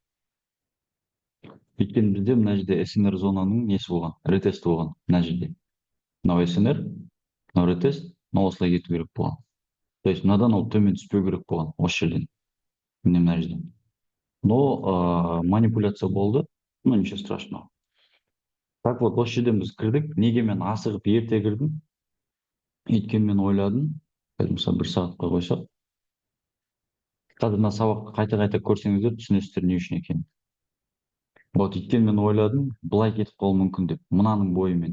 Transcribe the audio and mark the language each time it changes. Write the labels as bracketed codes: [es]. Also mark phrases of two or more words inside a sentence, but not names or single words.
[kk] Өйткені бізде мына жерде СНР зонаның несі болған, ретест болған мына жерде. Мынау СНР, мынау ретест, мынау осылай кету керек болған. [ru] То есть [kk] мынадан ол төмен түспеу керек болған осы жерден. Міне мына жерден. Но манипуляция болды. [ru] Ну, ничего страшного. Так вот, [kk] осы жерден біз кірдік. Неге мен асығып ерте кірдім? Өйткені мен ойладым, қазір мысалы бір сағатқа қойсақ, қазір мына сабақты қайта қайта көрсеңіздер түсінесіздер не үшін екенін. Вот өйткені мен ойладым, былай кетіп қалуы мүмкін деп, мынаның бойымен.